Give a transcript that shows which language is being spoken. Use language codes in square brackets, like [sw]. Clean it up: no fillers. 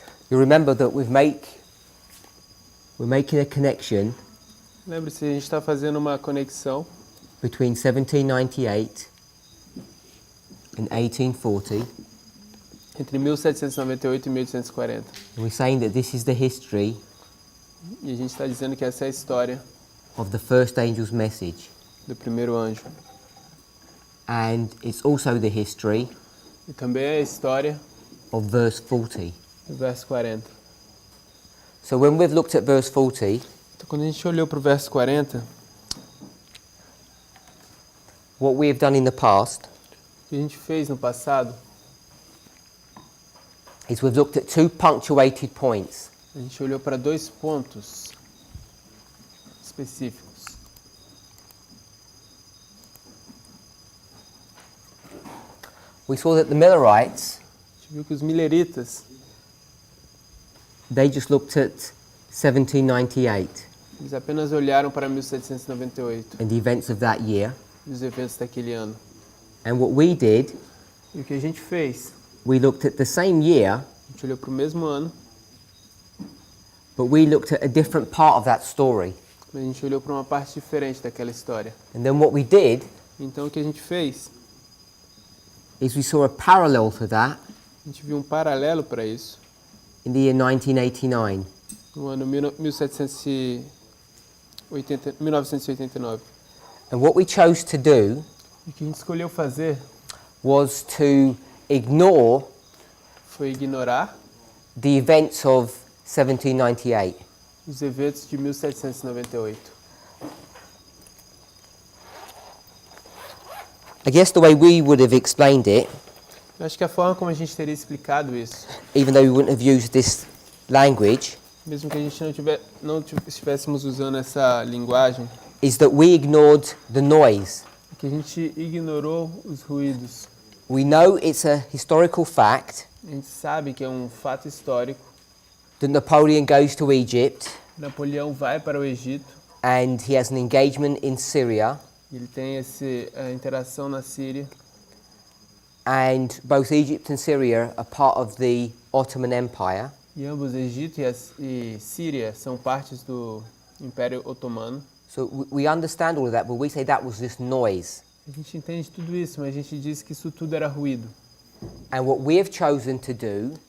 [en] You remember that we're making a connection [pt] Lembre-se, a gente está fazendo uma conexão [en] between 1798 and 1840. [pt] entre 1798 e 1840. [en] And we're saying that this is the history [pt] E a gente está dizendo que essa é a história [en] of the first angel's message. [pt] do primeiro anjo. [en] And it's also the history [pt] E também é a história [en] of verse 40. [pt] do verso 40. [en] So when we've looked at verse 40, [pt] Então, quando a gente olhou para o verso 40, [en] what we have done in the past [pt] o que a gente fez no passado, [en] is we've looked at two punctuated points. [pt] a gente olhou para dois pontos específicos. [en] We saw that the Millerites, [pt] A gente viu que os mileritas, [en] they just looked at 1798 [pt] eles apenas olharam para 1798 [en] and the events of that year. [pt] e os eventos daquele ano. [en] And what we did, [pt] E o que a gente fez? [en] we looked at the same year, [pt] A gente olhou para o mesmo ano, [en] but we looked at a different part of that story. [pt] mas a gente olhou para uma parte diferente daquela história. [en] And then what we did [pt] Então, o que a gente fez? [en] is we saw a parallel to that [pt] A gente viu um paralelo para isso [en] in the year 1989. [pt] no ano 1989. [en] And what we chose to do [pt] E o que a gente escolheu fazer [en] was to ignore [pt] foi ignorar [en] the events of 1798. [pt] os eventos de 1798. [en] I guess the way we would have explained it, [pt] Eu acho que a forma como a gente teria explicado isso, [en] even though we wouldn't have used this language, [pt] mesmo que a gente estivéssemos usando essa linguagem, [en] is that we ignored the noise. [pt] é que a gente ignorou os ruídos. [en] We know it's a historical fact [pt] A gente sabe que é um fato histórico. [en] that Napoleon goes to Egypt [pt] Napoleão vai para o Egito, [en] and he has an engagement in Syria, [pt] ele tem essa interação na Síria, [en] and both Egypt and Syria are part of the Ottoman Empire. [pt] e ambos, Egito e Síria, são partes do Império Otomano. [en] So we understand all of that, but we say that was just noise. [pt] A gente entende tudo isso, mas a gente diz que isso tudo era ruído. [en] And what we have chosen to do